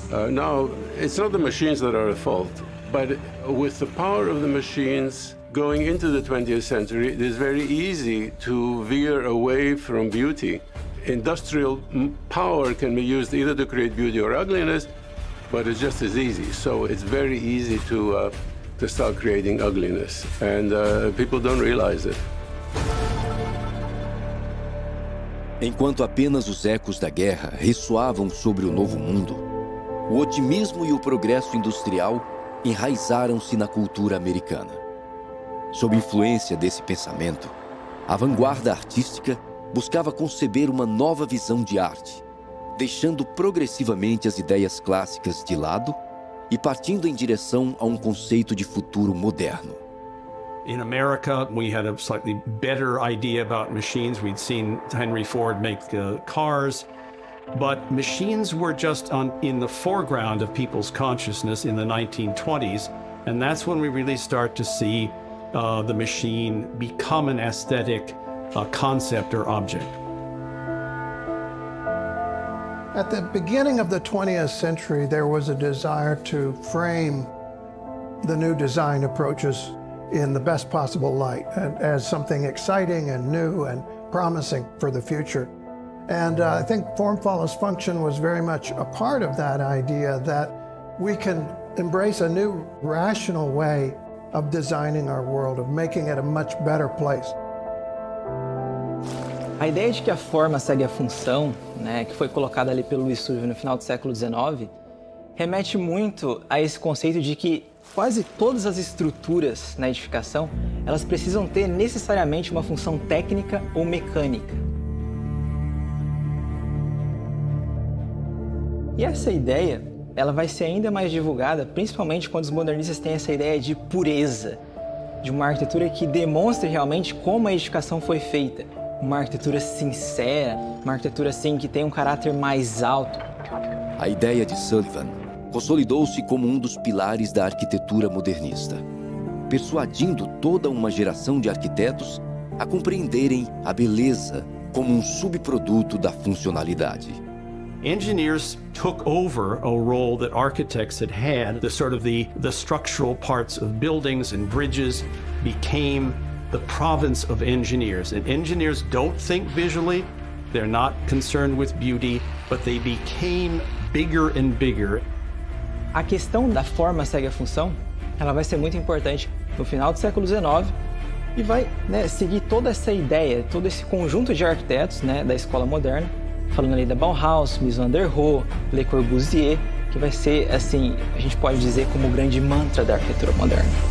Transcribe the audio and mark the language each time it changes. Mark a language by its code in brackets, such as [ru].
[en] Now, it's not the machines that are at fault, but with the power of the machines going into the 20th century, it is very easy to veer away from beauty. Industrial power can be used either to create beauty or ugliness, but it's just as easy. So it's very easy to start creating ugliness, and people don't realize it. [pt] Enquanto apenas os ecos da guerra ressoavam sobre o novo mundo, o otimismo e o progresso industrial enraizaram-se na cultura americana. Sob influência desse pensamento, a vanguarda artística buscava conceber uma nova visão de arte, deixando progressivamente as ideias clássicas de lado e partindo em direção a um conceito de futuro moderno. [en] In America, we had a slightly better idea about machines. We'd seen Henry Ford make cars, but machines were just in the foreground of people's consciousness in the 1920s, and that's when we really start to see the machine become an aesthetic concept or object. At the beginning of the 20th century, there was a desire to frame the new design approaches in the best possible light and as something exciting and new and promising for the future. And I think form follows function was very much a part of that idea that we can embrace a new rational way of designing our world, of making it a much better place. [pt] A ideia de que a forma segue a função, né, que foi colocada ali pelo Louis Survey no final do século XIX, remete muito a esse conceito de que quase todas as estruturas na edificação, elas precisam ter necessariamente uma função técnica ou mecânica. E essa ideia, ela vai ser ainda mais divulgada, principalmente quando os modernistas têm essa ideia de pureza, de uma arquitetura que demonstre realmente como a edificação foi feita. Uma arquitetura sincera, uma arquitetura assim que tem um caráter mais alto. A ideia de Sullivan consolidou-se como um dos pilares da arquitetura modernista, persuadindo toda uma geração de arquitetos a compreenderem a beleza como um subproduto da funcionalidade. [en] Engineers took over a role that architects had had. The structural parts of buildings and bridges became the province of engineers. And engineers don't think visually, they're not concerned with beauty, but they became bigger and bigger. [pt] A questão da forma segue a função, ela vai ser muito importante no final do século XIX e vai seguir toda essa ideia, todo esse conjunto de arquitetos da escola moderna, falando ali da Bauhaus, Mies van der Rohe, Le Corbusier, que vai ser, assim, a gente pode dizer como o grande mantra da arquitetura moderna.